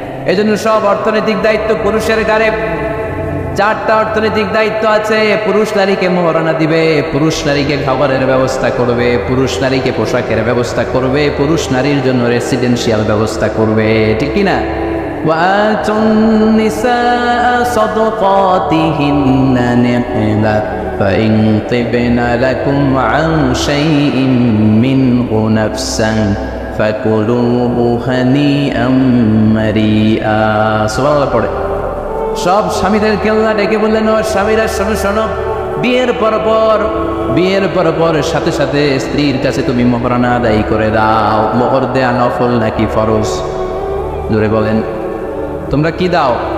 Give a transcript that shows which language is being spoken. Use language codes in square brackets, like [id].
[bn] এই জন্য সব অর্থনৈতিক দায়িত্ব পুরুষের ঘাড়ে। 4টা অর্থনৈতিক দায়িত্ব আছে। পুরুষ নারীকে মোহরানা দিবে, পুরুষ নারীকে খাবারের ব্যবস্থা করবে, পুরুষ নারীকে পোশাকের ব্যবস্থা করবে, পুরুষ নারীর জন্য রেসিডেন্সিয়াল ব্যবস্থা করবে, ঠিক কিনা? [ar] وآتوا النساء صدقاتهن نحلة فإن طبن لكم عن شيء منه نفسا فكلوه هنيئا مريئا। [bn] সুবহানাল্লাহ পড়ে সব স্বামীদের কেল্লা ডেকে বললেন, ও স্বামীরা শোনো শোনো, বিয়ের পর সাথে সাথে স্ত্রীর কাছে তুমি মোহরানা আদায় করে দাও। মোহর দেয়া নফল নাকি ফরজ? জোরে বলেন। তোমরা কি দাও?